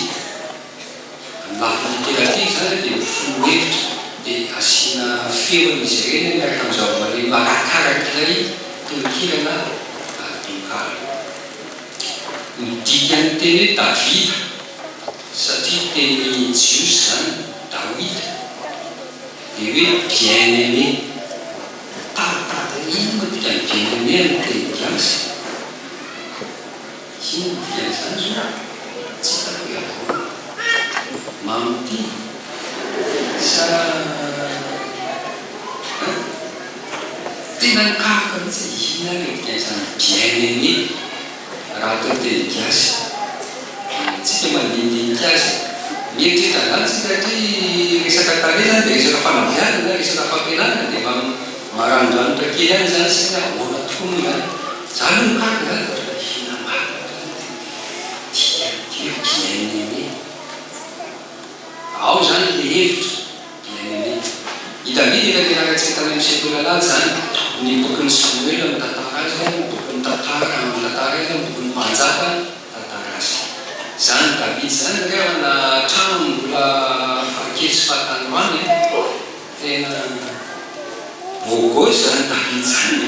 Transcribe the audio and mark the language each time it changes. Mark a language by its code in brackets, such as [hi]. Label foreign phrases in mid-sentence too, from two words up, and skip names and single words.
[mg] Amin'ny lafiny literatura zany dia mifono hevitra dia asiana feon'izy ireny miaraka amin'ny zavamaneno arakarak'ilay tononkira na tononkalo. Midikany teny hoe Davida satria teny jiosy zany Dawida dia hoe bien-aimé. Ino dikany bien-aimé amin'ny teny gasy? Ino dikany zany zao? Tsy hitako hoe mamity sa tena nikaroka mihitsy ina ilay dikany zany bien-aimé raha atao teny gasy. Tsika mandinidinika azy mieritretra anantsika satria resaka tarehy zany dia resaka fanaviana, resaka fampianarana dia mba maranodranitra kely any zany sika ahoana tokoa moa zany. Zany no mikaroka zany ohatra hina marina dia bien-aimé. Ao zany le hevitra bien-aimé. I Davida efa niarakantsika tany amin'ny sekoly alazy zany ny bokin'ny Samuel amin'ny tantara azy, ny bokin'ny tantara amin'ny tantara azy, ny bokin'ny mpanjaka tantara azy. Zany Davida zany rehefa na trano mbola fakely sy fahatanoany tena bôgôsy zany Davida zany.